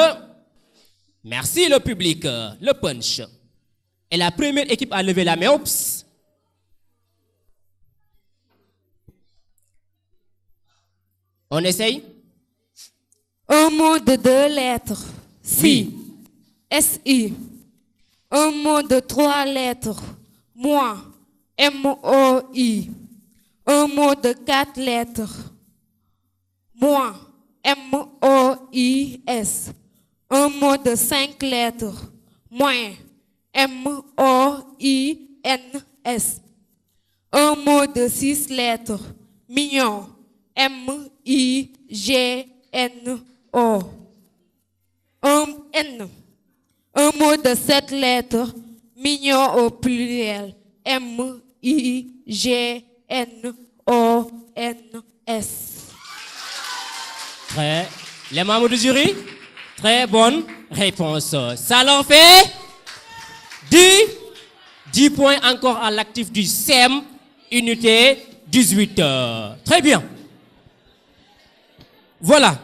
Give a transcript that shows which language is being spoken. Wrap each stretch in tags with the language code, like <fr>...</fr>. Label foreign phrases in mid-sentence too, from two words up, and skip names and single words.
<fr>Merci le public, le punch. Et la première équipe a levé la main. Oups. On essaye? Un mot de 2 lettres. Si. S-I. Un mot de 3 lettres. Moi. M-O-I. Un mot de 4 lettres. Moi. M-O-I-S. Un mot de 5 lettres. Moins. M-O-I-N-S. Un mot de 6 lettres. Mignon. M-I-G-N-O. N. Un mot de 7 lettres. Mignon au pluriel. M-I-G-N-O-N-S. Très. Les membres du jury? Très bonne réponse. Ça l'en fait 10 points encore à l'actif du SEM, unité 18. Très bien. Voilà.</fr>